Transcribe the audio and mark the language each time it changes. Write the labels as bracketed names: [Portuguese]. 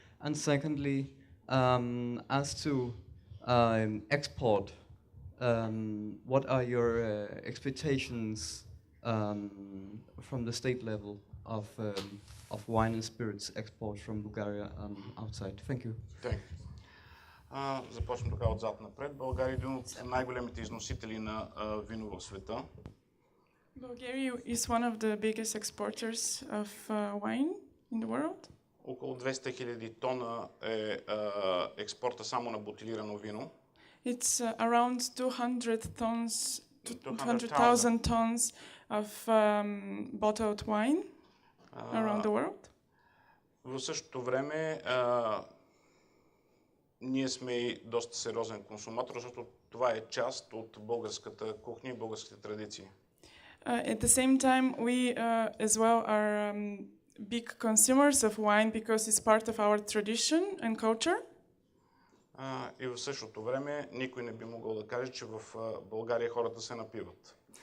[English] And secondly, as to export, what are your expectations from the state level of wine and spirits export from Bulgaria outside? Thank you. [Bulgarian] Започвам така отзад напред. България е един от най-големите износители на вино в света. [English] Bulgaria is one of the biggest exporters of wine in the world. [Bulgarian] Около 200 000 тона е експорта само на бутилирано вино. [English] It's around 200,000 tons of bottled wine around the world. [Bulgarian] В същото време ние сме и доста сериозен консуматор, защото това е част от българската кухня и българските традиции. [English] At the same time, we as well are big consumers of wine because it's part of our tradition and culture. [Bulgarian] И в същото време никой не би могъл да каже, че в България хората се напиват.